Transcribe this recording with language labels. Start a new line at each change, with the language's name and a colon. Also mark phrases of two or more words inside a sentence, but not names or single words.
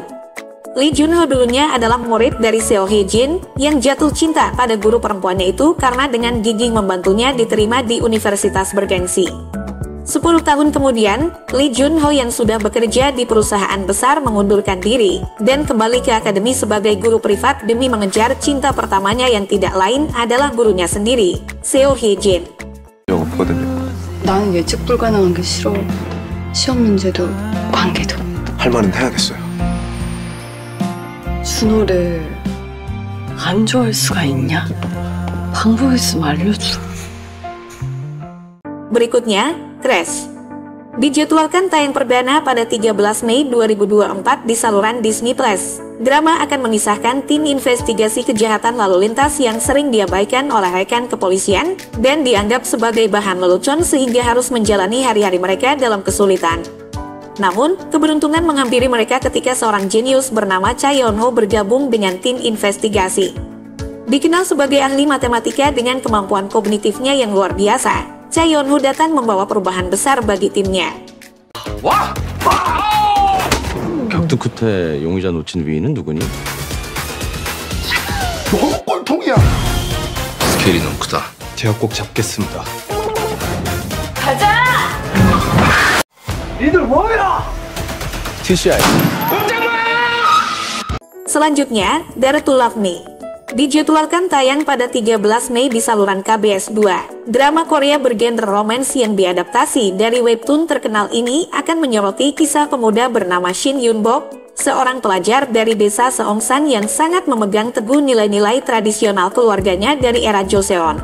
Indonesian: Lee Jun-ho dulunya adalah murid dari Seo Hye-jin yang jatuh cinta pada guru perempuannya itu karena dengan gigih membantunya diterima di universitas bergengsi. 10 tahun kemudian, Lee Jun-ho yang sudah bekerja di perusahaan besar mengundurkan diri dan kembali ke akademi sebagai guru privat demi mengejar cinta pertamanya yang tidak lain adalah gurunya sendiri, Seo Hye-jin.
Korean: 나는 예측 불가능한 게 싫어. 시험 문제도 관계도. 할 말은 해야겠어요. 준호를 안 좋아할 수가 있냐? 방법 있으면 알려줘.
Indonesian: Berikutnya, Crash. Dijadwalkan tayang perdana pada 13 Mei 2024 di saluran Disney Plus. Drama akan mengisahkan tim investigasi kejahatan lalu lintas yang sering diabaikan oleh rekan kepolisian dan dianggap sebagai bahan lelucon sehingga harus menjalani hari-hari mereka dalam kesulitan. Namun, keberuntungan menghampiri mereka ketika seorang jenius bernama Cha Yeon-ho bergabung dengan tim investigasi. Dikenal sebagai ahli matematika dengan kemampuan kognitifnya yang luar biasa, Cha Yeon-ho datang membawa perubahan besar bagi timnya.
Korean: 와! 격투 끝에 용의자 놓친 위인은 누구니? 너무 꼴통이야. 스케일이 너무 크다. 제가 꼭 잡겠습니다. 가자! 니들 뭐야? TCI.
Indonesian: Selanjutnya, Dare to Love Me. Dijadwalkan tayang pada 13 Mei di saluran KBS 2. Drama Korea bergenre romance yang diadaptasi dari webtoon terkenal ini akan menyoroti kisah pemuda bernama Shin Yun-bok, seorang pelajar dari desa Seongsan yang sangat memegang teguh nilai-nilai tradisional keluarganya dari era Joseon.